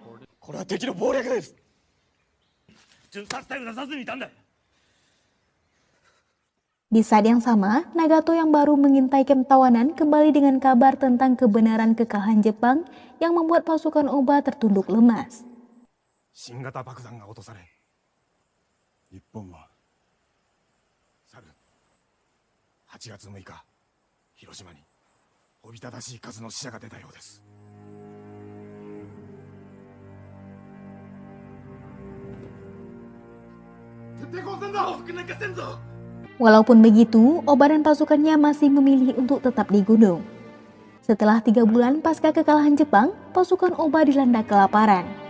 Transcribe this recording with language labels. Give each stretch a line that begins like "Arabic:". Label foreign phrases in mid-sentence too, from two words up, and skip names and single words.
Indonesian: Di saat yang sama, Nagato yang baru mengintai kamp tawanan kembali dengan kabar tentang kebenaran kekalahan Jepang yang membuat pasukan Oba tertunduk lemas.
Japanese: 新型爆弾が落とされ、日本は去る8月6日、広島におびただしい数の死者が出たようです。
Indonesian: Walaupun begitu, Oba dan pasukannya masih memilih untuk tetap di gunung. Setelah 3 bulan pasca kekalahan Jepang, pasukan Oba dilanda kelaparan.